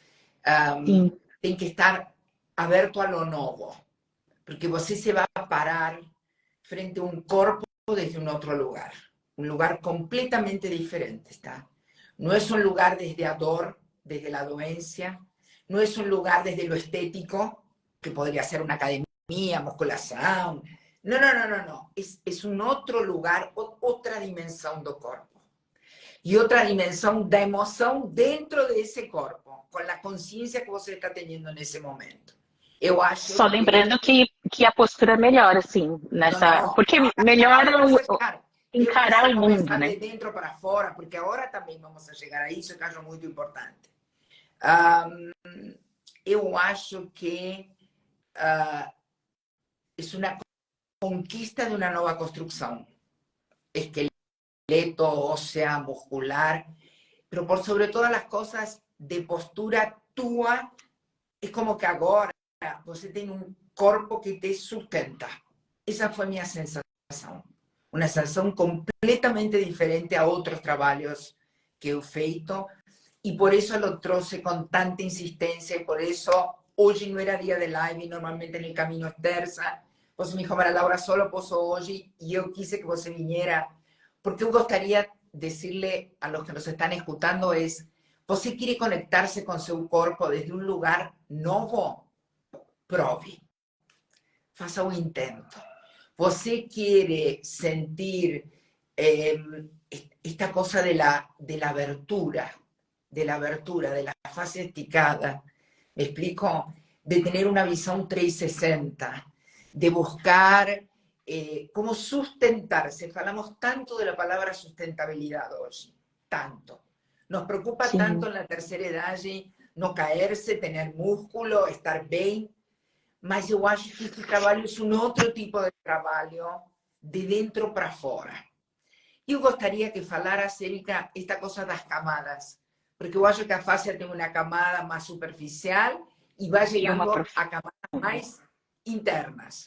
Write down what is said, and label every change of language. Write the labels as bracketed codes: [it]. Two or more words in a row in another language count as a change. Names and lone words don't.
[pt] Tem que estar aberto a lo novo, porque você se vai parar frente a um corpo desde um outro lugar, um lugar completamente diferente, tá? Não é um lugar desde a dor, desde a doença, não é um lugar desde lo estético, que poderia ser uma academia, musculação. [es] No, no, no, no, no. Es un otro lugar, otra dimensión [pt] do corpo. E outra dimensão da emoção dentro desse corpo, com a consciência que você está tendo nesse momento. Eu acho. Só lembrando que a postura melhora, assim, nessa. Porque melhora encarar o mundo, né? De dentro para fora, porque agora também vamos a chegar a isso, que acho muito importante. Eu acho que é uma conquista de uma nova construção. Esqueleto, [es] ósea, muscular, pero por sobre todas las cosas, de postura tua, es como que [pt] agora você tem um corpo que te sustenta. Essa foi minha sensação. Uma sensação completamente diferente a outros trabalhos que eu feito, e por isso eu trouxe com tanta insistência, e por isso hoje não era dia de live, normalmente no caminho é terça. Você me dijo, Maria Laura, solo posso hoje, e eu quise que você viniera, porque eu gostaria de [es] decirle a los que nos están escuchando es, [pt] você [es] quiere conectarse con su [pt] corpo [es] desde un lugar [pt] novo? Prove. Faça um intento. [es] Você quiere sentir esta cosa de la abertura, de la fase esticada, ¿me explico? De tener una visión 360, de buscar cómo sustentarse. Falamos tanto de la palabra sustentabilidad hoy, tanto. Nos preocupa tanto en la tercera edad no caerse, tener músculo, estar bien, [pt] mas eu acho que este trabalho é um outro tipo de trabalho de dentro para fora. Eu gostaria que falaras, Erika, esta coisa das camadas, porque eu acho que a fascia tem uma camada mais superficial e vai chegando a camadas mais internas.